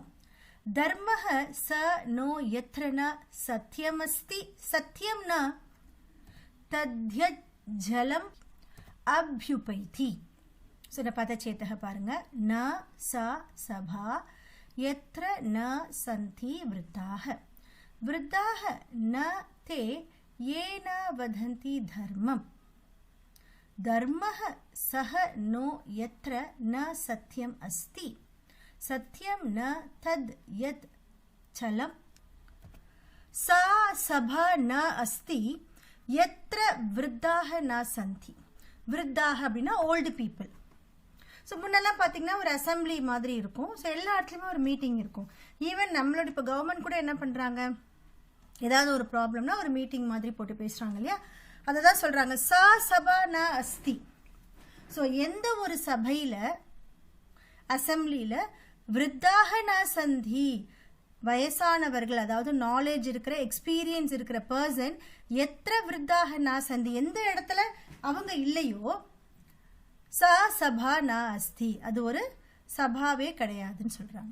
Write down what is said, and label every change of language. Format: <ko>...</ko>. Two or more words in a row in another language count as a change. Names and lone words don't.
<sa>धर्मः स नो यत्र न सत्यमस्ति. सत्यं न तद्यजलम् अभ्युपैति.</sa> <ta>ஸோ இந்த பதச்சேத்தக பாருங்க.</ta> <sa>न सा सभा यत्र न सन्ति वृद्धाः. वृद्धाः न ते येन वदन्ति धर्मम्. धर्मः सह नो यत्र न सत्यम् अस्ति. सत्यं न तद् यत् चलम्. सा सभा न अस्ति यत्र वृद्धाः न सन्ति.</sa> <ta>वृद्धाः அப்படின்னா</ta> <en>old people.</en> <ta>ஸோ முன்னெல்லாம் பார்த்தீங்கன்னா ஒரு அசம்பிளி மாதிரி இருக்கும். ஸோ எல்லா இடத்துலையுமே ஒரு மீட்டிங் இருக்கும். ஈவன் நம்மளோட இப்போ கவர்மெண்ட் கூட என்ன பண்ணுறாங்க, ஏதாவது ஒரு ப்ராப்ளம்னா ஒரு மீட்டிங் மாதிரி போட்டு பேசுகிறாங்க இல்லையா, அதை தான் சொல்கிறாங்க</ta> <sa>सा सभा न अस्ति.</sa> <ta>ஸோ எந்த ஒரு சபையில், அசம்பிளியில்</ta> <sa>वृद्धाः न सन्ति,</sa> <ta>வயசானவர்கள், அதாவது நாலேஜ் இருக்கிற, எக்ஸ்பீரியன்ஸ் இருக்கிற பர்சன்,</ta> <sa>यत्र वृद्धाः न सन्ति,</sa> <ta>எந்த இடத்துல அவங்க இல்லையோ,</ta> <sa>सा सभा न अस्ति,</sa> <ta>அது ஒரு சபாவே கிடையாதுன்னு சொல்கிறாங்க.</ta>